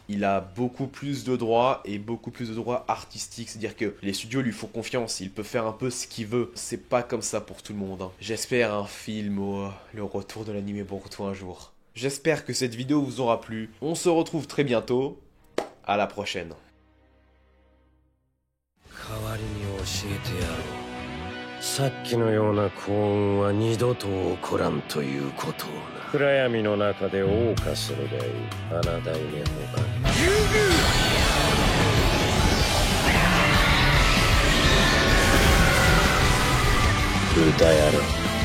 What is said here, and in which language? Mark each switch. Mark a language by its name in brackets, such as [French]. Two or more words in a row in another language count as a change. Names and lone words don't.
[French] Il a beaucoup plus de droits et beaucoup plus de droits artistiques, c'est-à-dire que les studios lui font confiance, il peut faire un peu ce qu'il veut. C'est pas comme ça pour tout le monde, hein. J'espère un film le retour de l'anime Boruto un jour. J'espère que cette vidéo vous aura plu. On se retrouve très bientôt. À la prochaine. [Japanese] さっきのような幸運は二度と起こらんということをな。暗闇の中で謳歌するがいい。穴大猫が歌やろう。